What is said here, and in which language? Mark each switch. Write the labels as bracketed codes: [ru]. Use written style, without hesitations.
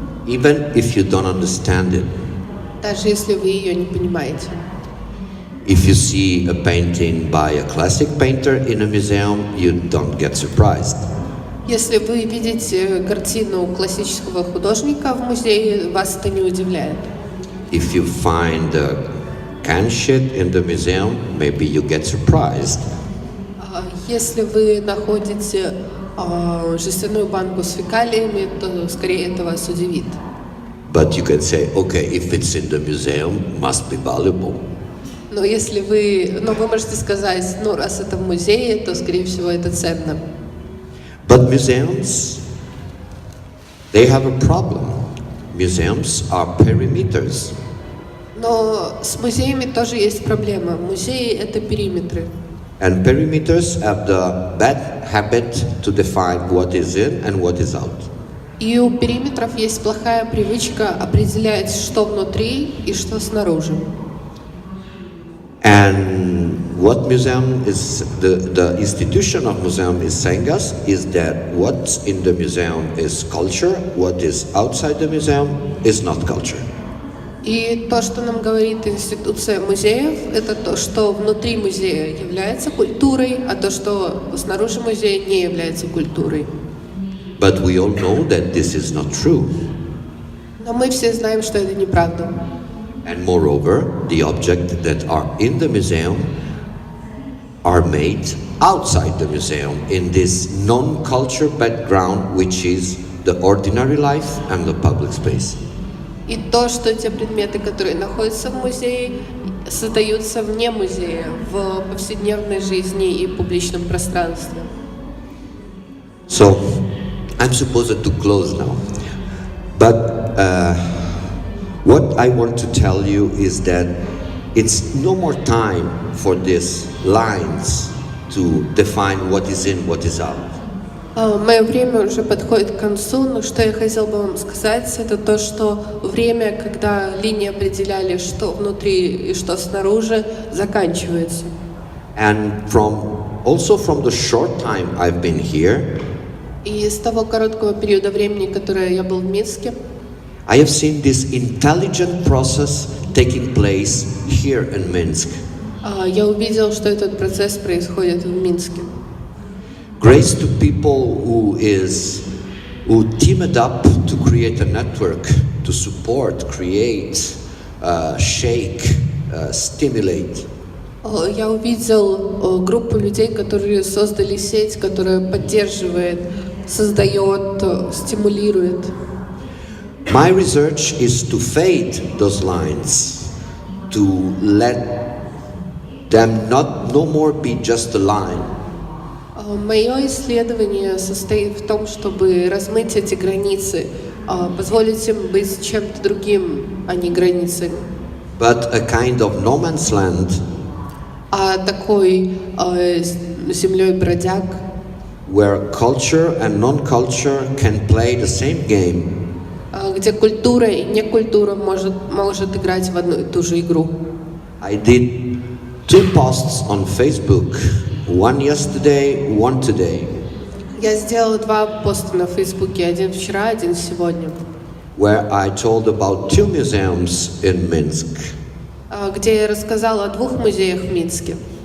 [en] Even if you don't understand it. [ru] Даже если вы ее не понимаете. [en] If you see a painting by a classic painter in a museum, you don't get surprised. [ru] Если вы видите картину классического художника в музее, вас это не удивляет. [en] If you find a can shit in the museum, maybe you get surprised. [ru] Если вы находите жестяную банку с фекалиями, то скорее это вас удивит. [en] But you can say, okay, if it's in the museum, must be valuable. [ru] Но вы можете сказать, раз это в музее, то скорее всего это ценно. [en] But museums, they have a problem. Museums are perimeters. [ru] Но с музеями тоже есть проблема. Музеи — это периметры. [en] And perimeters have the bad habit to define what is in and what is out. [ru] И у периметров есть плохая привычка определять, что внутри и что снаружи. [en] And what museum is, the institution of museum is saying us is that what's in the museum is culture, what is outside the museum is not culture. [ru] И то, что нам говорит институция музеев, это то, что внутри музея является культурой, а то, что снаружи музея не является культурой. [en] But we all know that this is not true. [ru] Но мы все знаем, что это неправда. [en] And moreover, the objects that are in the museum are made outside the museum in this non-culture background, which is the ordinary life and the public space. [ru] И то, что те предметы, которые находятся в музее, создаются вне музея, в повседневной жизни и публичном пространстве. [en] So, I'm supposed to close now. But what I want to tell you is that it's no more time for these lines to define what is in, what is out. [ru] Мое время уже подходит к концу, но что я хотела бы вам сказать, это то, что время, когда линии определяли, что внутри и что снаружи, заканчивается. [en] And also from the short time I've been here, [ru] И с того короткого периода времени, который я был в Минске, [en] I have seen this intelligent process taking place here in Minsk. [ru] я увидел, что этот процесс происходит в Минске. [en] Grace to people who teamed up to create a network, to support, create, shake, stimulate. [ru] Я увидел группу людей, которые создали сеть, которая поддерживает, создает, стимулирует. [en] My research is to fade those lines, to let them no more be just a line. [ru] Мое исследование состоит в том, чтобы размыть эти границы, позволить им быть чем-то другим, а не границами. [en] But a kind of no man's land, [ru] Такой землей бродяг, [en] where culture and non-culture can play the same game. [ru] Где культура и некультура может играть в одну и ту же игру. [en] I did 2 posts on Facebook, one yesterday, one today, [ru] Я сделала 2 поста на Фейсбуке, один вчера, один сегодня, [en] where I told about 2 museums in Minsk. [ru] где я рассказала о 2 музеях в Минске.